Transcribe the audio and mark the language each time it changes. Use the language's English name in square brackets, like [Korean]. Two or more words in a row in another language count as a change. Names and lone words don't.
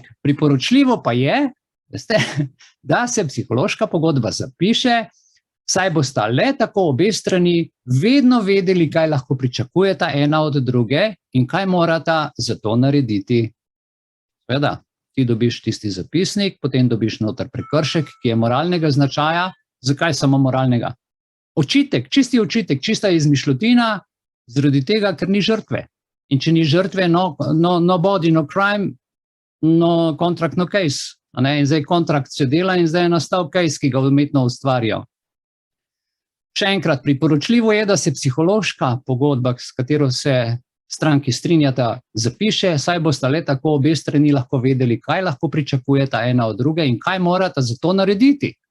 [Slovenian] Priporočljivo pa je, veste, da se psihološka pogodba zapiše, saj bosta le tako obe strani vedno vedeli, kaj lahko pričakujeta ena od druge in kaj morata za to narediti. Seveda, ti dobiš tisti zapisnik, potem dobiš noter prekršek, ki je moralnega značaja. Zakaj samo moralnega? Očitek, čisti očitek, čista izmišljotina, zaradi tega, ker ni žrtve. In če ni žrtve, [English] no body, no crime, no contract, no case. [Slovenian] In zdaj kontrakt se dela in zdaj je nastal case, ki ga umetno ustvarijo. Še enkrat, priporočljivo je, da se psihološka pogodba, s katero se stranki strinjata, zapiše, saj bosta le tako obe strani lahko vedeli, kaj lahko pričakujeta ena od druge in kaj morata za to narediti.